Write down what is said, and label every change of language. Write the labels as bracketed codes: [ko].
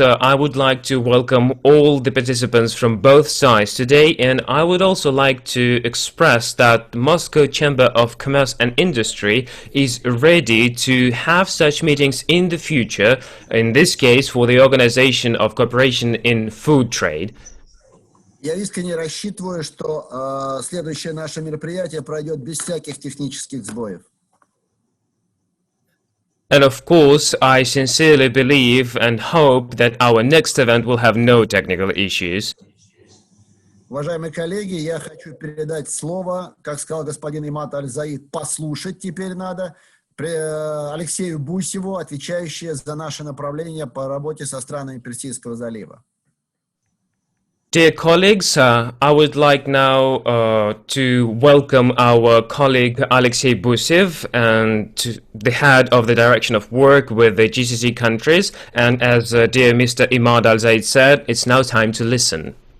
[en] I would like to welcome all the participants from both sides today, and I would also like to express that Moscow Chamber of Commerce and Industry is ready to have such meetings in the future, in this case for the organization of cooperation in food trade. [ru] Я искренне рассчитываю, что следующее наше мероприятие пройдет без всяких технических сбоев. [en] And of course, I sincerely believe and hope that our next event will have no technical issues. [ru] Уважаемые коллеги, я хочу передать слово, как сказал господин Имад Аль-Заид, послушать теперь надо, Алексею Бусеву, отвечающему за наше направление по работе со странами Персидского залива. [en] Dear colleagues, I would like now to welcome our colleague Alexei Busev, and the head of the direction of work with the GCC countries. And as dear Mr. Imad Al-Zaid said, it's now time to listen.